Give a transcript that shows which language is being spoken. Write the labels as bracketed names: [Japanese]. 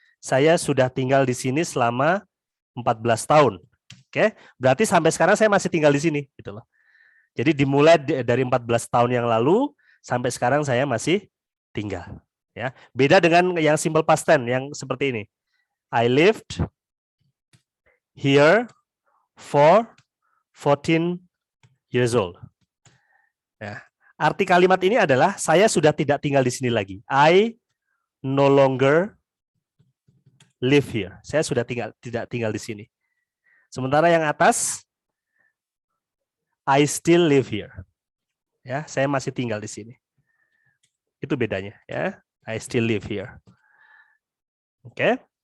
[Indonesian] Saya sudah tinggal di sini selama 14 tahun. Oke, berarti sampai sekarang saya masih tinggal di sini gitu loh. Jadi dimulai dari 14 tahun yang lalu sampai sekarang saya masih tinggal ya. Beda dengan yang simple past tense yang seperti ini. [English] I lived here for 14 years old. [Indonesian] Ya. Arti kalimat ini adalah saya sudah tidak tinggal di sini lagi. [English] I no longer live here. [Indonesian] Saya sudah tidak tinggal di sini. Sementara yang atas, [English] I still live here. [Indonesian] Ya, saya masih tinggal di sini. Itu bedanya, ya. [English] I still live here. [Indonesian] Oke.